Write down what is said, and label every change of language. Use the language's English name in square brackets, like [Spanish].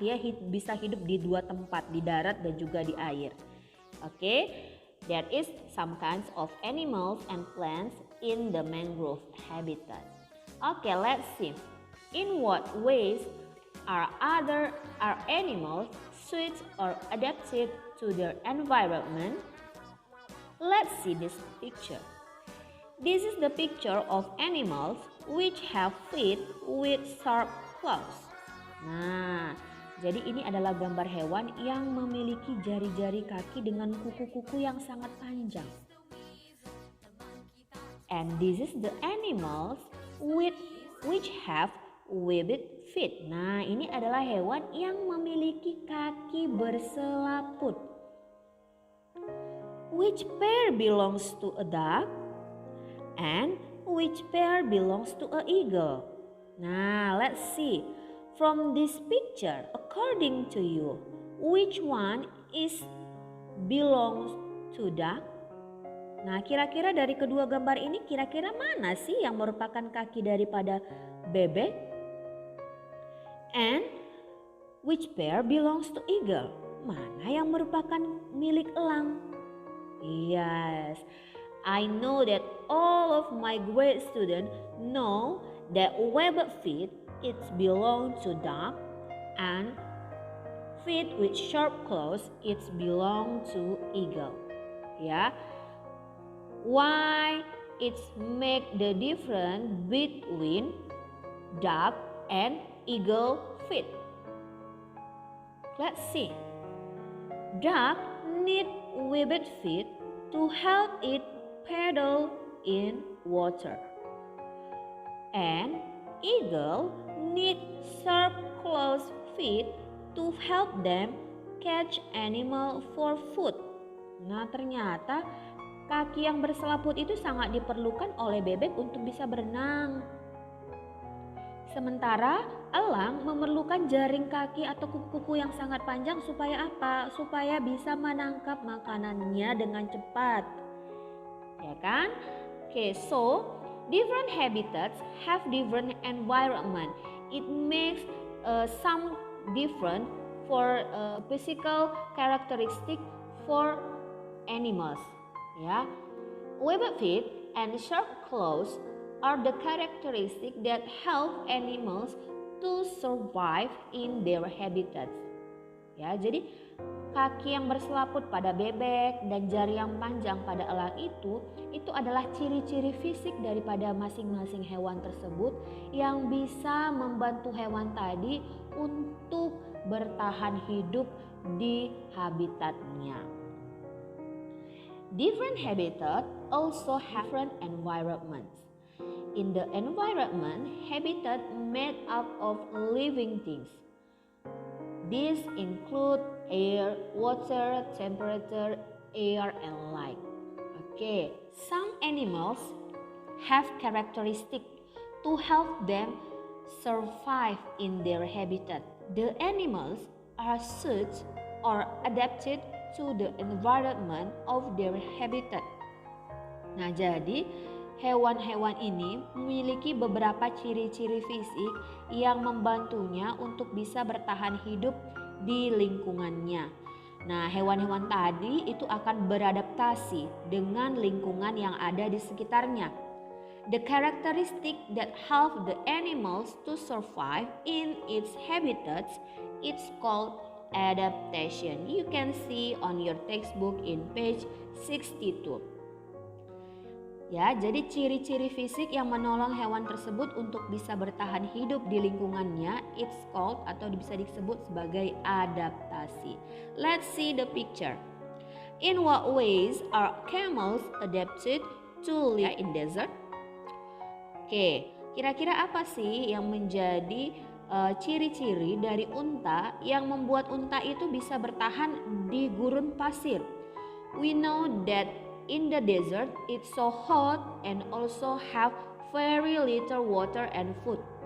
[Indonesian] Dia bisa hidup di dua tempat, di darat dan juga di air. [English] Oke, that is some kinds of animals and plants in the mangrove habitat. Okay, let's see. In what ways are animals suited or adapted to their environment? Let's see this picture. This is the picture of animals which have feet with sharp claws. [Indonesian] Nah, jadi ini adalah gambar hewan yang memiliki jari-jari kaki dengan kuku-kuku yang sangat panjang. [English] And this is the animals which have webbed feet. [Indonesian] Nah, ini adalah hewan yang memiliki kaki berselaput. [English] Which pair belongs to a duck? And which pair belongs to an eagle? Nah, let's see. From this picture, according to you, which one belongs to duck? [Indonesian] Nah, kira-kira dari kedua gambar ini kira-kira mana sih yang merupakan kaki daripada bebek? [English] And which pair belongs to eagle? [Indonesian] Mana yang merupakan milik elang? [English] Yes. I know that all of my grade students know that webbed feet belong to duck and feet with sharp claws belong to eagle. Ya. Why it make the difference between duck and eagle feet? Let's see. Duck need webbed feet to help it paddle in water. And eagle need sharp claws feet to help them catch animal for food. [Indonesian] Nah, ternyata kaki yang berselaput itu sangat diperlukan oleh bebek untuk bisa berenang. Sementara elang memerlukan jaring kaki atau kuku-kuku yang sangat panjang supaya apa? Supaya bisa menangkap makanannya dengan cepat. Ya kan? [English] Okay, so different habitats have different environment. It makes some different for physical characteristic for animals. Ya, webbed feet and sharp claws are the characteristic that help animals to survive in their habitats. [Indonesian] Ya, jadi kaki yang berselaput pada bebek dan jari yang panjang pada elang itu adalah ciri-ciri fisik daripada masing-masing hewan tersebut yang bisa membantu hewan tadi untuk bertahan hidup di habitatnya. [English] Different habitat also have different environments. In the environment, habitat made up of living things. These include air, water, temperature, air, and light. Okay, some animals have characteristics to help them survive in their habitat. The animals are suited or adapted to the environment of their habitat. [Indonesian] Nah, jadi hewan-hewan ini memiliki beberapa ciri-ciri fisik yang membantunya untuk bisa bertahan hidup di lingkungannya. Nah, hewan-hewan tadi itu akan beradaptasi dengan lingkungan yang ada di sekitarnya. [English] The characteristic that help the animals to survive in its habitats it's called adaptation. You can see on your textbook in page 62. [Indonesian] Ya, jadi ciri-ciri fisik yang menolong hewan tersebut untuk bisa bertahan hidup di lingkungannya [English] it's called [Indonesian] atau bisa disebut sebagai adaptasi. [English] Let's see the picture. In what ways are camels adapted to live in desert? [Indonesian] Oke, kira-kira apa sih yang menjadi ciri-ciri dari unta yang membuat unta itu bisa bertahan di gurun pasir? [English] We know that in the desert, it's so hot and also have very little water and food.